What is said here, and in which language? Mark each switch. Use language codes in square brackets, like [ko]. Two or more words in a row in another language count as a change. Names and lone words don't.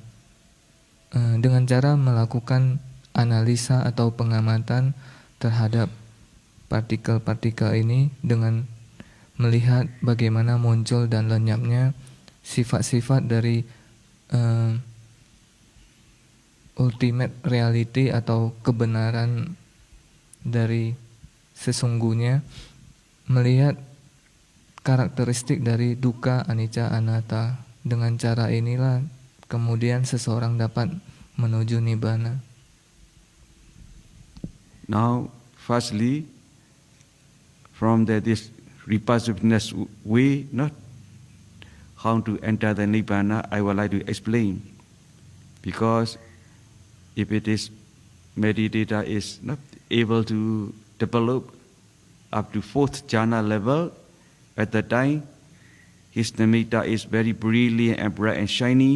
[id] Dengan cara melakukan analisa atau pengamatan terhadap partikel-partikel ini dengan melihat bagaimana muncul dan lenyapnya sifat-sifat dari [en] ultimate reality [id] atau kebenaran dari sesungguhnya, melihat karakteristik dari [pi] dukkha, anicca, anatta. [id] Dengan cara inilah kemudian seseorang dapat menuju Nibbana. [en] Now, firstly, from this repassiveness way, not how to enter the Nibbana, I would like to explain. Because if it is meditator is not able to develop up to 4th jhana level, at the time his nimitta is very brilliant and bright and shiny.